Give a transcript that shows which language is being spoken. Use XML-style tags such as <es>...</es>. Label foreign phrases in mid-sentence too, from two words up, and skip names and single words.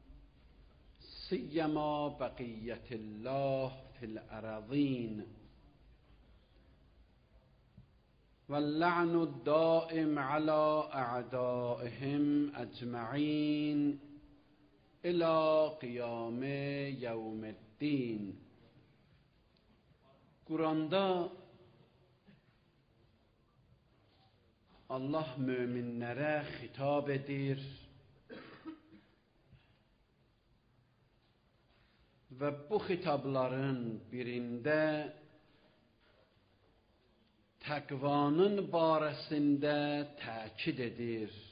<ar>سیما بقیة الله فی الارضین واللعن الدائم على اعدائهم اجمعین الى قیام یوم الدین.</ar> <az>Quranda Allah möminlərə xitab edir və bu xitabların birində təqvanın barəsində təkid edir.</az>